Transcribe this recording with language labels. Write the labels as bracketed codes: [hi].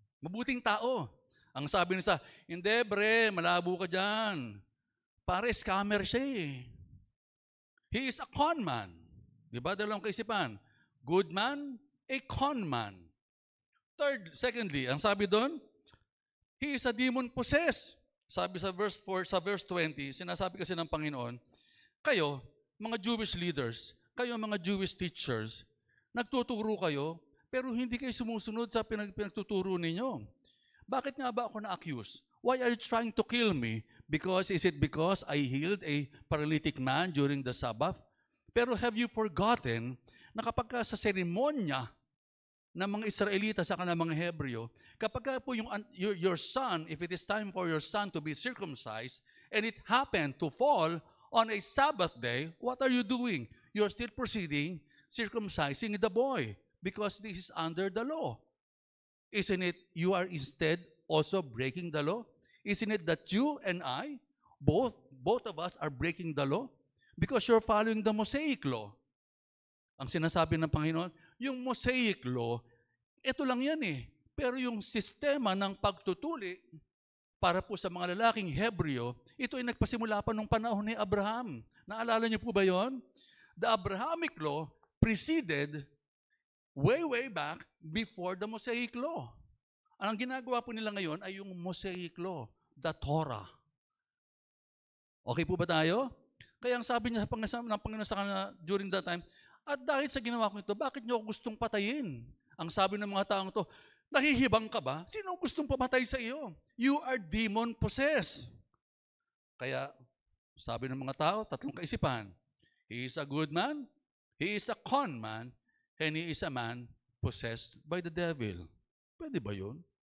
[tl] Mabuting tao. Ang sabi nila, hindi bre, malabo ka dyan. Pare, scammer siya eh. [en] He is a con man. [tl] Diba? Dalawang kaisipan. [en] Good man, a con man. Secondly, [tl] ang sabi doon, [en] he is a demon possessed. [tl] Sabi sa verse 4, sa verse 20, sinasabi kasi ng Panginoon, kayo, mga Jewish leaders, kayo mga Jewish teachers, nagtuturo kayo, pero hindi kayo sumusunod sa pinagtuturo ninyo. Bakit nga ba ako na-accuse? [en] Why are you trying to kill me? Is it because I healed a paralytic man during the Sabbath? Pero have you forgotten [tl] na kapag sa seremonya ng mga Israelita sa kanang mga Hebreo, kapag po [en] your son, if it is time for your son to be circumcised, and it happened to fall on a Sabbath day, what are you doing? You're still proceeding circumcising the boy because this is under the law. Isn't it you are instead also breaking the law? Isn't it that you and I, both of us are breaking the law? Because you're following the Mosaic law. [tl] Ang sinasabi ng Panginoon, yung Mosaic law, ito lang yan eh. Pero yung sistema ng pagtutuli para po sa mga lalaking Hebreo, ito ay nagpasimula pa nung panahon ni Abraham. Naalala niyo po ba yon? [en] The Abrahamic law preceded way back before the Mosaic law. [tl] Ang ginagawa po nila ngayon ay yung Mosaic law, the Torah. Okay po ba tayo? Kaya ang sabi niya ng Panginoon sa kanila during that time, at dahil sa ginawa ko ito, bakit niyo ako gustong patayin? Ang sabi ng mga taong to, nahihibang ka ba? Sino gustong pamatay sa iyo? [en] You are demon possessed. [tl] Kaya sabi ng mga tao, tatlong kaisipan, [en] he is a good man, he is a con man, and he is a man possessed by the devil. [tl] Pwede ba yun?